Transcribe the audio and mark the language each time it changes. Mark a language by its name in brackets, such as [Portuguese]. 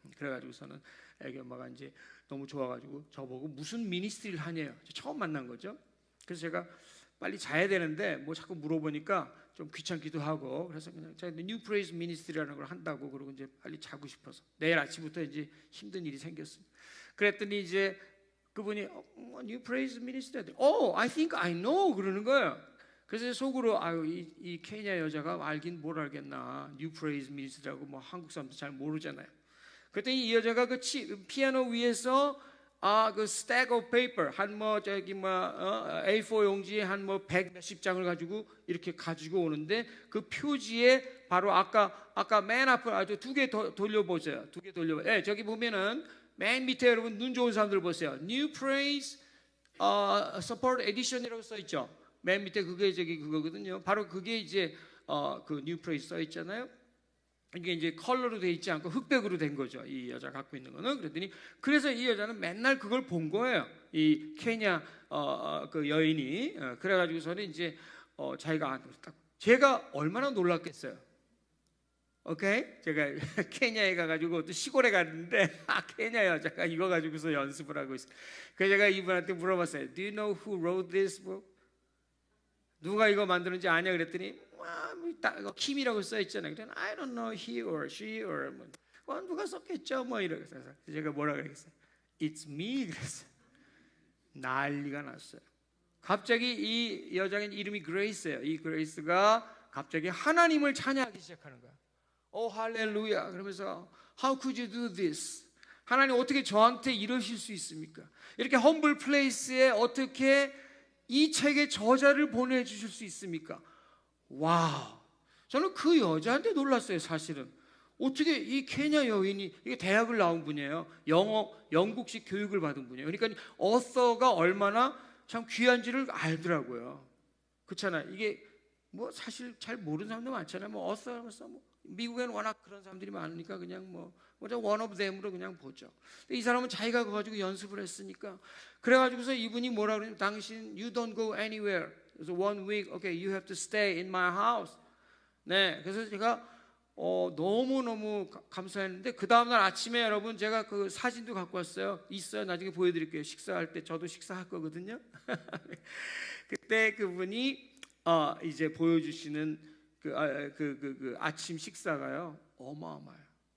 [Korean] 그래가지고서는 애기 엄마가 이제 너무 좋아가지고 저보고 무슨 미니스트리를 하냐요. 처음 만난 거죠. 그래서 제가 빨리 자야 되는데 뭐 자꾸 물어보니까 좀 귀찮기도 하고 그래서 그냥 제가 New Praise Ministry라는 걸 한다고 그러고 이제 빨리 자고 싶어서 내일 아침부터 이제 힘든 일이 생겼습니다. 그랬더니 이제 그분이 New Praise Ministry, [English] I think I know [Korean] 그러는 거예요. 그래서 속으로 이 케냐 여자가 알긴 뭘 알겠나. New Praise Ministry라고 뭐 한국 사람도 잘 모르잖아요. 그랬더니 이 여자가 그 피아노 위에서 그 [English] stack of paper [Korean] A4 용지에 한 뭐 100 몇십 장을 가지고 이렇게 가지고 오는데 그 표지에 바로 아까 맨 앞을 아주 두 개 돌려보세요. 두 개 돌려보세요. 네, 저기 보면은 맨 밑에 여러분 눈 좋은 사람들 보세요. New Praise Support Edition이라고 써 있죠. 맨 밑에 그게 그거거든요. 바로 그게 이제 그 New Praise 써 있잖아요. 이게 이제 컬러로 돼 있지 않고 흑백으로 된 거죠. 이 여자 갖고 있는 거는. 그랬더니 그래서 이 여자는 맨날 그걸 본 거예요. 이 케냐 그 여인이 그래가지고서는 이제 자기가 제가 얼마나 놀랐겠어요. 오케이? 제가 케냐에 가가지고 또 시골에 갔는데 케냐 여자가 이거 가지고서 연습을 하고 있어요. 그래서 제가 이분한테 물어봤어요. [English] Do you know who wrote this book? [Korean] 누가 이거 만드는지 아냐? 그랬더니 킴이라고 써 있잖아요. 그랬더니 [English] I don't know he or she [Korean] or 누가 썼겠죠? 뭐 이러면서 제가 뭐라 그랬어요? [English] It's me [Korean] 그랬어요. 난리가 났어요. 갑자기 이 여자의 이름이 그레이스예요. 이 그레이스가 갑자기 하나님을 찬양하기 시작하는 거야. 할렐루야 그러면서 [English] How could you do this? [Korean] 하나님 어떻게 저한테 이러실 수 있습니까? 이렇게 험블 플레이스에 어떻게 이 책의 저자를 보내주실 수 있습니까? 와우, 저는 그 여자한테 놀랐어요. 사실은 어떻게 이 케냐 여인이 이게 대학을 나온 분이에요. 영국식 교육을 받은 분이에요. 그러니까 어서가 얼마나 참 귀한지를 알더라고요. 그렇잖아. 이게 뭐 사실 잘 모르는 사람도 많잖아요. 뭐 어서하면서 뭐 미국에는 워낙 그런 사람들이 많으니까 그냥 뭐 [English] one of them [Korean] 으로 그냥 보죠. 근데 이 사람은 자기가 가지고 연습을 했으니까 그래가지고서 이분이 뭐라 그러냐면 당신 [English] you don't go anywhere. [Korean] 그래서 [English] 1 week, okay, you have to stay in my house. [Korean] 네, 그래서 제가 너무 감사했는데 그 다음날 아침에 여러분 제가 그 사진도 갖고 왔어요. 있어요. 나중에 보여드릴게요. 식사할 때 저도 식사할 거거든요. 그때 그분이 이제 보여주시는 그 아침 식사가요. 어마어마해요.